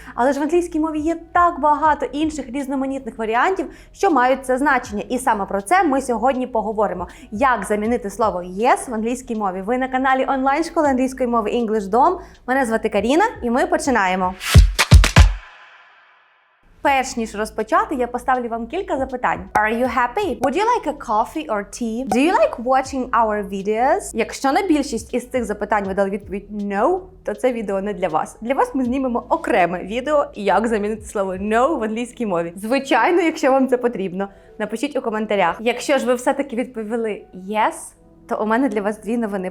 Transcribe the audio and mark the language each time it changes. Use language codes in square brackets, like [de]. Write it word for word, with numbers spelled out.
[uk] Але ж в англійській мові є так багато інших різноманітних варіантів, що мають це значення. І саме про це ми сьогодні поговоримо. Як замінити слово yes в англійській мові? Ви на каналі онлайн-школи англійської мови EnglishDom. Мене звати Каріна, і ми починаємо. Перш ніж розпочати, я поставлю вам кілька запитань. [en] Are you happy? Would you like a coffee or tea? Do you like watching our videos? [uk] Якщо на більшість із цих запитань ви дали відповідь no, то це відео не для вас. Для вас ми знімемо окреме відео, як замінити слово no в англійській мові. Звичайно, якщо вам це потрібно, напишіть у коментарях. Якщо ж ви все-таки відповіли yes, то у мене для вас дві новини.